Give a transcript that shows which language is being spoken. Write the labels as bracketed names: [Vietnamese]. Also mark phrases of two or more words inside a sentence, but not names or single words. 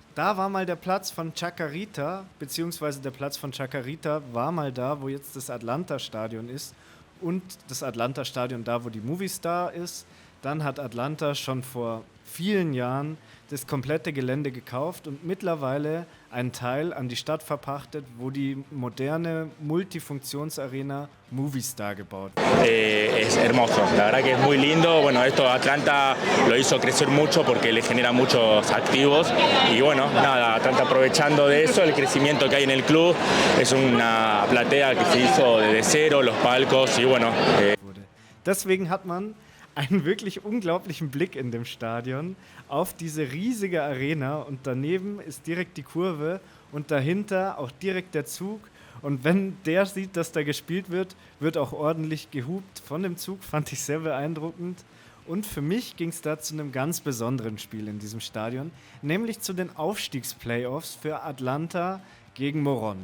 [German] Da war mal der Platz von Chacarita, beziehungsweise der Platz von Chacarita war mal da, wo jetzt das Atlanta-Stadion ist und das Atlanta-Stadion da, wo die Movistar ist. Dann hat Atlanta schon vor vielen Jahren das komplette Gelände gekauft und mittlerweile einen Teil an die Stadt verpachtet, wo die moderne Multifunktionsarena Movistar gebaut wird. [Spanish] Es hermoso, la verdad que es muy lindo. Bueno, esto Atlanta lo hizo crecer mucho porque le genera muchos activos y bueno, nada, Atlanta aprovechando de eso, el crecimiento que hay en el club, es una platea que se hizo desde cero, los palcos y bueno. [German] Deswegen hat man einen wirklich unglaublichen Blick in dem Stadion auf diese riesige Arena und daneben ist direkt die Kurve und dahinter auch direkt der Zug und wenn der sieht, dass da gespielt wird, wird auch ordentlich gehupt von dem Zug, fand ich sehr beeindruckend und für mich ging es da zu einem ganz besonderen Spiel in diesem Stadion, nämlich zu den Aufstiegsplayoffs für Atlanta gegen Morón.